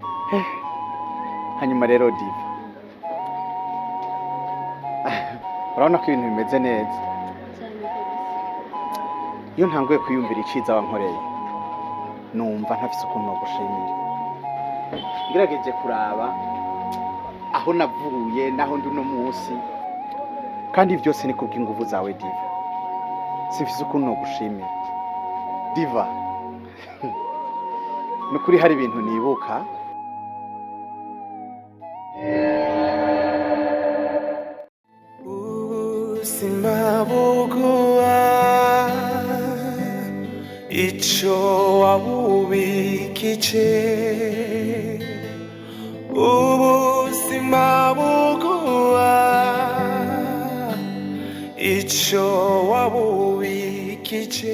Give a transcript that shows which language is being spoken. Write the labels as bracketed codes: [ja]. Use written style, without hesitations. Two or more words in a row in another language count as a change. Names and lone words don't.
[rn] hanyuma rero Diva, urabona ko ibintu bimeze neza. Iyo ntanguye kwiyumvira iciza wankoreye numva ntafise ukuntu no gushimira. Ngerageje kuraba aho navuye naho ndi no munsi, kandi byose ni kubw'inguvu zawe Diva. Sifise ukuntu no gushimira Diva. Nukuri hari ibintu nibuka. ubuzima buguha icyo wabubikije, ubuzima buguha icyo wabubikije.